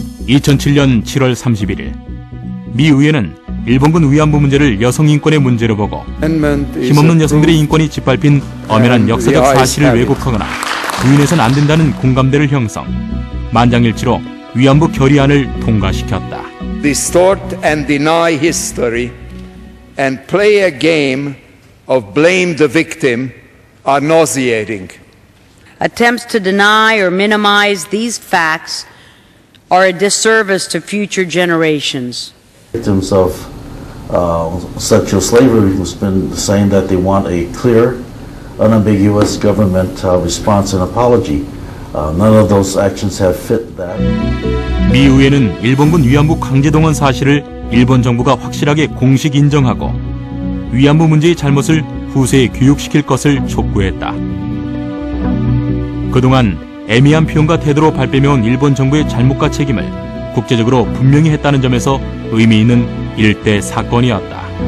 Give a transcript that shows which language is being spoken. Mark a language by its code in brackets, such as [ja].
[ko] 2007년 7월 31일 미 의회는 일본군 위안부 문제를 여성 인권의 문제로 보고 힘없는 여성들의 인권이 짓밟힌 엄연한 역사적 사실을 왜곡하거나 부인해서는 안 된다는 공감대를 형성, 만장일치로 위안부 결의안을 통과시켰다. [en] Distort and deny history and play a game of blame the victim are nauseating. Attempts to deny or minimize these facts are a disservice to future generations. Victims of sexual slavery has been saying that they want a clear, unambiguous government response and apology. None of those actions have fit that. [ko] 미 의회는 일본군 위안부 강제동원 사실을 일본 정부가 확실하게 공식 인정하고 위안부 문제의 잘못을 후세에 교육시킬 것을 촉구했다. 그동안 애매한 표현과 태도로 발뺌해온 일본 정부의 잘못과 책임을 국제적으로 분명히 했다는 점에서 의미 있는 일대 사건이었다.